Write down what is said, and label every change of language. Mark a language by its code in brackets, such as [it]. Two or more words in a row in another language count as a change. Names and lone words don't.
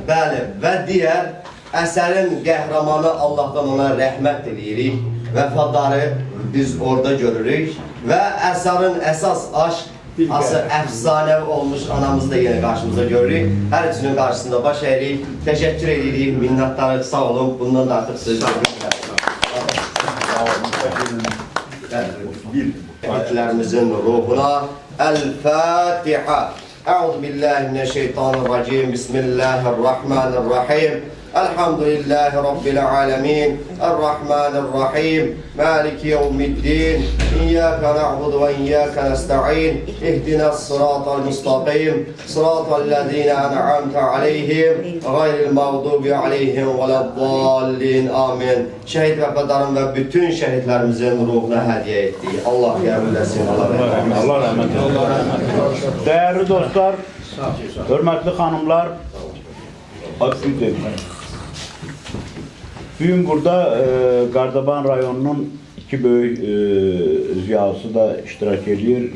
[az] Və digər əsərin qəhrəmanı Allahdan ona rəhmət edirik, vəfadarı biz orada görürük və əsərin əsas aşk, əfsanəvi olmuş anamızı da yenə qarşımıza görürük. Hər üçünün qarşısında baş əyirik, təşəkkür edirik, minnətdarıq, sağ olun, bundan da artıq söz görürük. Şəhidlərimizin ruhuna Əl-Fatiha. [ar] أعوذ بالله من الشيطان الرجيم. بسم الله الرحمن الرحيم. الحمد لله رب العالمين. الرحمن الرحيم. مالك يوم الدين. إياك نعبد وإياك نستعين. اهدنا الصراط المستقيم. صراط الذين أنعمت عليهم. غير المغضوب عليهم ولا الضالين. Amin. [az] Şəhid vəfadarın və bütün şəhidlərimizin ruhuna hədiyyə etdik. Allah qəbul etsin. Allah rəhmət eylesin. [tr] Değerli dostlar, [az] hörmətli xanımlar, bugün burada Qardaban rayonunun iki böyük ziyalısı da iştirak edir.